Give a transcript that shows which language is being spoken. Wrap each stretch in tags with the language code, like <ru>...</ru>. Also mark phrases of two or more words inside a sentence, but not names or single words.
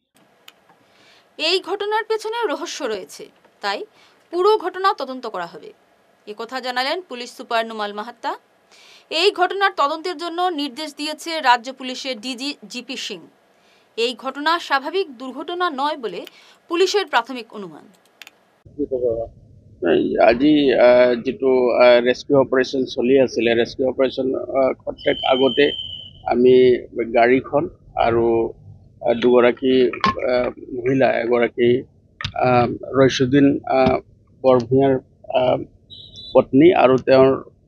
<bn>এই ঘটনার পেছনে রহস্য রয়েছে, তাই পুরো ঘটনা তদন্ত করা হবে, এ কথা জানালেন পুলিশ সুপার নুমাল মাহাত্তা। এই ঘটনার তদন্তের জন্য নির্দেশ দিয়েছে রাজ্য পুলিশের ডিজি জিপি সিং। এই ঘটনা স্বাভাবিক দুর্ঘটনা নয় বলে পুলিশের প্রাথমিক অনুমান।</bn> <as>আজি যেটো ৰেস্কিউ অপাৰেশ্যন চলি আছিলে, ৰেস্কিউ অপাৰেশ্যন আগতে আমি গাড়ীখন আৰু দুগৰাকী মহিলা, এগৰাকী ৰইচুদ্দিন বৰভূঞাৰ পত্নী আৰু</as>